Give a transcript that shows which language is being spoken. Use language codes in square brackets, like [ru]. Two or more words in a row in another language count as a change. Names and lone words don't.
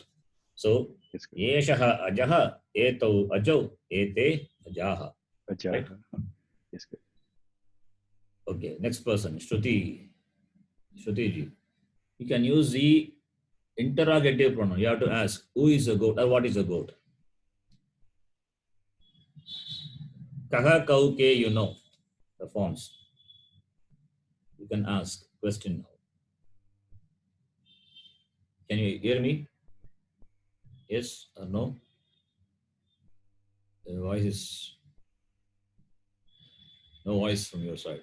[en] So, [sa] एषः अजः, एतौ अजौ, एते अजाः. Ajaha. [en] Right? Yes, good. Okay, next person, Shruti ji. You can use the interrogative pronoun. You have to ask, who is a goat or what is a goat? [sa] कः कौ के, [en] you know the forms. You can ask question now. Can you hear me? Yes or no? The voice is no voice from your side.